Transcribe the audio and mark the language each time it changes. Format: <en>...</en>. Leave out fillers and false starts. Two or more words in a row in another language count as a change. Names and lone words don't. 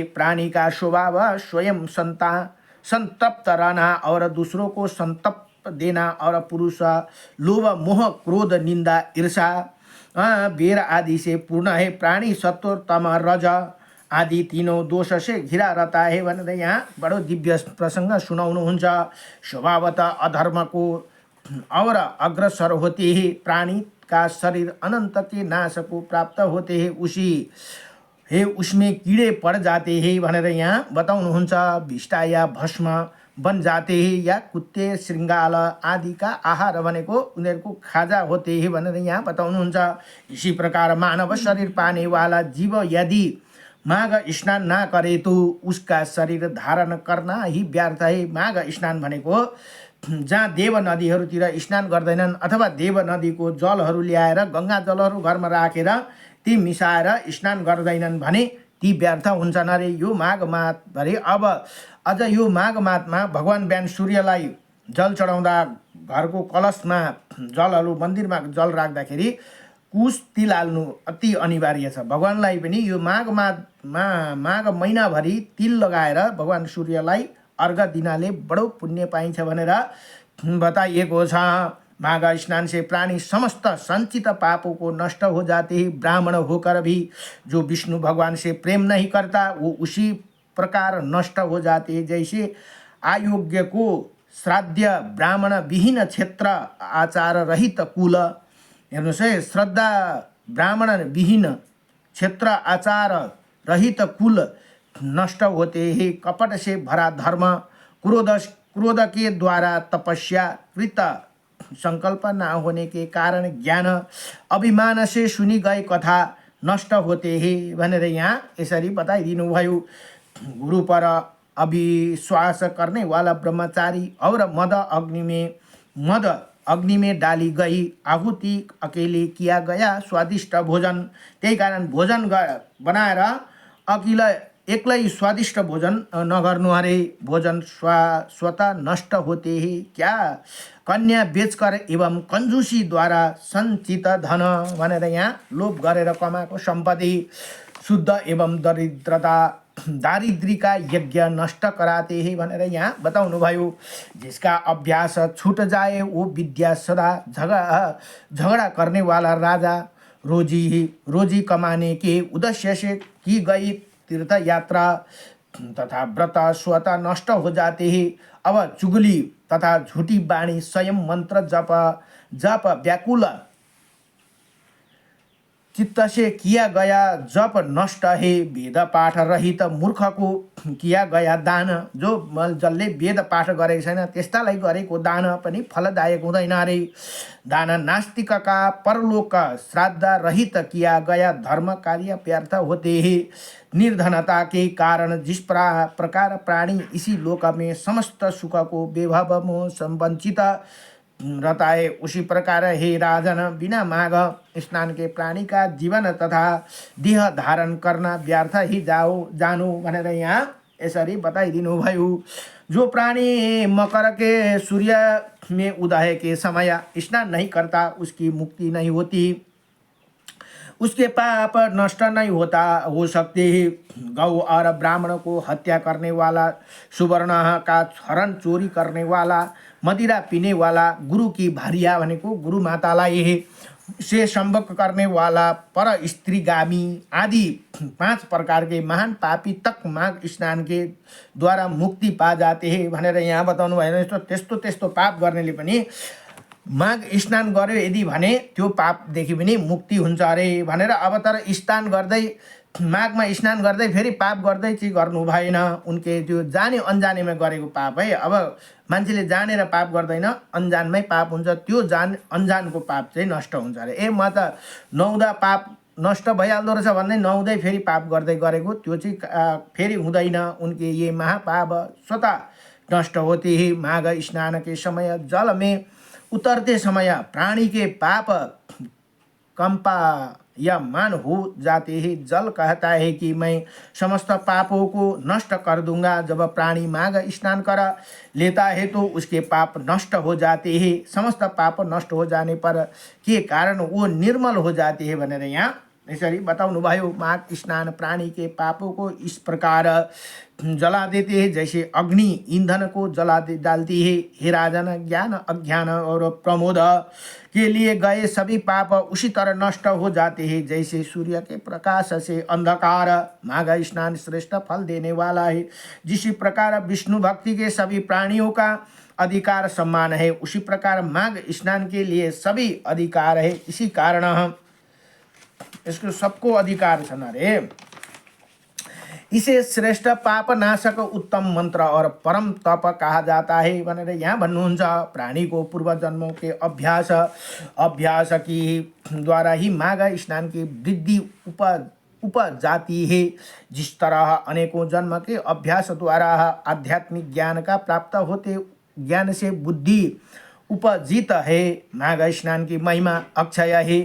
<hi>प्राणी का स्वभाव स्वयं संतप्त रहना और दूसरों को संतप्त देना, और पुरुष लोभ, मोह, क्रोध, निंदा, ईर्षा वीर आदि से पूर्ण है, प्राणी सत्व तम रज आदि तीनों दोष से घिरा रहता है</hi> <ne>भनेर यहाँ बडो दिव्य प्रसंग सुनाउनुहुन्छ।</ne> <hi>स्वभावतः अधर्म को और अग्रसर होते ही प्राणी का शरीर अनंत के नाश को प्राप्त होते हैं, उसमें कीड़े पड़ जाते हैं</hi> <ne>भनेर यहाँ बताउनुहुन्छ।</ne> <hi>भिष्टा या भस्म बन जाते हैं या कुत्ते श्रृंगाल आदि का आहार</hi> <ne>भनेको उनीहरूको खाजा</ne> <hi>होते हैं</hi> <ne>भनेर यहाँ बताउनुहुन्छ।</ne> <hi>इसी प्रकार मानव शरीर पाने वाला जीव यदि माघ स्नान ना करे तो उसका शरीर धारण करना ही व्यर्थ है।</hi> <ne>माघ स्नान भनेको जहाँ देव नदीहरूतिर स्नान गर्दैनन् अथवा देव नदीको जलहरू ल्याएर गङ्गा जलहरू घरमा राखेर ती मिसाएर स्नान गर्दैनन् भने ती व्यर्थ हुन्छन् अरे। यो माघ मासभरि अब अझ यो माघ मासमा भगवान बिहान सूर्यलाई जल चढाउँदा घरको कलशमा जलहरू मन्दिरमा जल राख्दाखेरि कुश तिल हाल्नु अति अनिवार्य छ। भगवानलाई पनि यो माघ महिनाभरि तिल लगाएर भगवान सूर्यलाई अर्घ दिनाले बडो पुण्य पाइन्छ भनेर बताइएको छ।</ne> <hi>माघ स्नान से प्राणी समस्त संचित पापों को नष्ट हो जाते हैं। ब्राह्मण होकर भी जो विष्णु भगवान से प्रेम नहीं करता वो उसी प्रकार नष्ट हो जाते हैं। जैसे अयोग्य को श्राद्ध ब्राह्मण विहीन क्षेत्र आचार रहित कुल,</hi> <ne>हेर्नुहोस् है,</ne> <hi>श्रद्धा ब्राह्मण विहीन क्षेत्र आचार रहित कुल नष्ट होते हैं। कपट से भरा धर्म, क्रोध के द्वारा तपस्या कृत, संकल्प ना होने के कारण ज्ञान, अभिमान से सुनी गए कथा नष्ट होते हैं</hi> <ne>भनेर यहाँ यसरी बताइदिनु भयो।</ne> <hi>गुरु पर अविश्वास करने वाला ब्रह्मचारी और मद अग्नि में डाली गई आहुति अकेले किया गया स्वादिष्ट भोजन,</hi> <ne>त्यही कारण भोजन बनाएर एक्लै स्वादिष्ट भोजन नगर्नु अरे।</ne> <hi>भोजन स्वतः नष्ट होते हैं क्या, कन्या बेचकर एवं कंजूसी द्वारा संचित धन</hi> <ne>भनेर यहाँ लोभ गरेर कमाएको सम्पत्ति</ne> <hi>शुद्ध एवं दारिद्री का यज्ञ नष्ट कराते हैं</hi> <ne>भनेर यहाँ बताउनु भयो।</ne> <hi>जिसका अभ्यास छूट जाए वो विद्या सदा झगड़ा करने वाला राजा, रोजी कमाने के उद्देश्य से की गई तीर्थ यात्रा तथा व्रत स्वतः नष्ट हो जाते हैं। अब चुगली तथा झूठी वाणी, स्वयं मंत्र जप व्याकुल चित्त से किया गया जप नष्ट है। वेद पाठ रहित मूर्ख को किया गया दान,</hi> <ne>जसले वेद पाठ गरेको छैन त्यस्तालाई गरेको दान पनि फलदायक हुँदैन अरे।</ne> <hi>दान नास्तिक का परलोक श्राद्ध रहित किया गया धर्म कार्य व्यर्थ होते हैं। निर्धनता के कारण जिस प्रकार प्राणी इसी लोक में समस्त सुख को वैभव में संवंचित रहता है, उसी प्रकार हे राजन बिना माघ स्नान के प्राणी का जीवन तथा देह धारण करना व्यर्थ ही जानु</hi> <ne>भनेर यहाँ यसरी बताइदिनु भयो।</ne> <hi>जो प्राणी मकर के सूर्य में उदय के समय स्नान नहीं करता उसकी मुक्ति नहीं होती, उसके पाप नष्ट नहीं हो सकते हैं। गौ और ब्राह्मण को हत्या करने वाला, सुवर्ण का हरण चोरी करने वाला, मदिरा पीने वाला, गुरु की भारिया</hi> <ne>भनेको गुरु मातालाई</ne> <hi>से संभोग करने वाला, पर स्त्रीगामी आदि 5 प्रकार के महान पापी तक माघ स्नान के द्वारा मुक्ति पा जाते हैं</hi> <ne>भनेर यहाँ बताउनु भएन। त्यस्तो पाप गर्नेले पनि माघ स्नान गर्यो यदि भने त्यो पापदेखि पनि मुक्ति हुन्छ अरे भनेर। अब तर स्नान गर्दै माघमा स्नान गर्दै फेरि पाप गर्दै चाहिँ गर्नु भएन। उनके त्यो जाने अनजानेमा गरेको पाप है। अब मान्छेले जानेर पाप गर्दैन, अनजानमै पाप हुन्छ, त्यो अनजानको पाप चाहिँ नष्ट हुन्छ अरे। म त नुहाउँदा पाप नष्ट भइहाल्दो रहेछ भन्दै नुहाउँदै फेरि पाप गर्दै गरेको त्यो चाहिँ फेरि हुँदैन।</ne> <hi>उनके ये महापाप स्वतः नष्ट होते ही। माघ स्नान के समय जल में उतरते समय प्राणी के पाप कंपा या मान हो जाते हैं। जल कहता है कि मैं समस्त पापों को नष्ट कर दूंगा। जब प्राणी माघ स्नान कर लेता है तो उसके पाप नष्ट हो जाते हैं। समस्त पाप नष्ट हो जाने पर के कारण वो निर्मल हो जाते हैं</hi> <ne>भनेर यहाँ यसरी बताउनुभयो।</ne> <hi>माघ स्नान प्राणी के पापों को इस प्रकार जला देते हैं जैसे अग्नि ईंधन को जला डालती है। हे राजन, ज्ञान अज्ञान और प्रमोद के लिए गए सभी पाप उसी तरह नष्ट हो जाते हैं जैसे सूर्य के प्रकाश से अंधकार। माघ स्नान श्रेष्ठ फल देने वाला है। जिस प्रकार विष्णु भक्ति के सभी प्राणियों का अधिकार सम्मान है, उसी प्रकार माघ स्नान के लिए सभी अधिकार है। इसी कारण हम इसको</hi> <ne>सबको अधिकार छन् अरे।</ne> <hi>इसे श्रेष्ठ पाप नाशक उत्तम मंत्र और परम तप कहा जाता है</hi> <ne>भनेर यहाँ भन्नुहुन्छ।</ne> <hi>प्राणी को पूर्व जन्मों के अभ्यास की द्वारा ही माघ स्नान की वृद्धि उपज जाती है। जिस तरह अनेकों जन्म के अभ्यास द्वारा आध्यात्मिक ज्ञान का प्राप्त होते ज्ञान से बुद्धि उपजित है, माघ स्नान की महिमा अक्षय है।</hi>